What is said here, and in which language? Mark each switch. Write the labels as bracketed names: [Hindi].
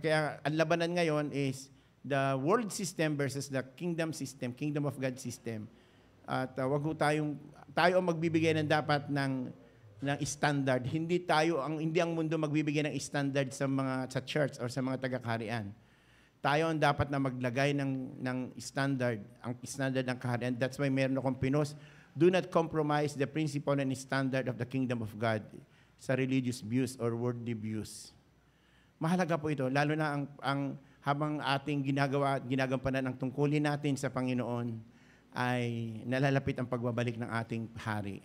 [Filipino] Kaya ang labanan ngayon [English] is the world system versus the kingdom system, kingdom of God system. [Filipino] At wag ho tayo ang magbibigay ng dapat ng standard. Hindi ang mundo magbibigay ng standard sa church or sa mga taga-kaharian. Tayo ang dapat na maglagay ng standard, ang standard ng kaharian. [English] That's why [Filipino] meron akong pinost, [English] do not compromise the principle and standard of the kingdom of God sa religious views or worldly views. [Filipino] Mahalaga po ito, lalo na habang ating ginagampanan ang tungkulin natin sa Panginoon ay nalalapit ang pagbabalik ng ating hari.